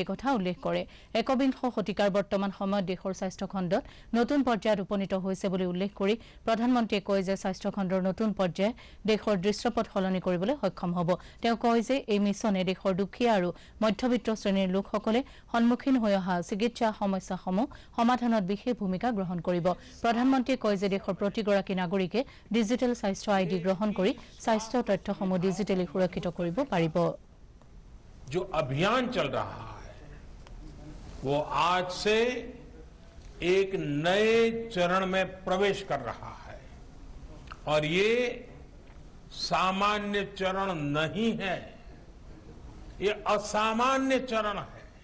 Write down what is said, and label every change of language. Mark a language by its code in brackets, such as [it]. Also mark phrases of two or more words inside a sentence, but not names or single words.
[as] কথা উল্লেখ কৰে একবিংশ শতিকাৰ বৰ্তমান সময়ত দেশৰ স্বাস্থ্য খণ্ডত নতুন পৰ্যায়ত উপনীত হৈছে বুলি উল্লেখ কৰি প্ৰধানমন্ত্ৰীয়ে কয় যে স্বাস্থ্য খণ্ডৰ নতুন পৰ্যায় দেশৰ দৃশ্যপট সলনি কৰিবলৈ সক্ষম হ'ব তেওঁ কয় যে এই মিছনে দেশৰ দুখীয়া আৰু মধ্যবিত্ত শ্ৰেণীৰ লোকসকলে সন্মুখীন হৈ অহা চিকিৎসা সমস্যাসমূহ সমাধানত বিশেষ ভূমিকা গ্ৰহণ কৰিব প্ৰধানমন্ত্ৰীয়ে কয় যে দেশৰ প্ৰতিগৰাকী নাগৰিকে ডিজিটেল স্বাস্থ্য আইডি গ্ৰহণ কৰি স্বাস্থ্য তথ্যসমূহ ডিজিটেলি সুৰক্ষিত কৰিব পাৰিব [hi] जो अभियान चल रहा है वो आज से एक नए चरण में प्रवेश कर रहा है और ये सामान्य चरण नहीं है ये असामान्य चरण है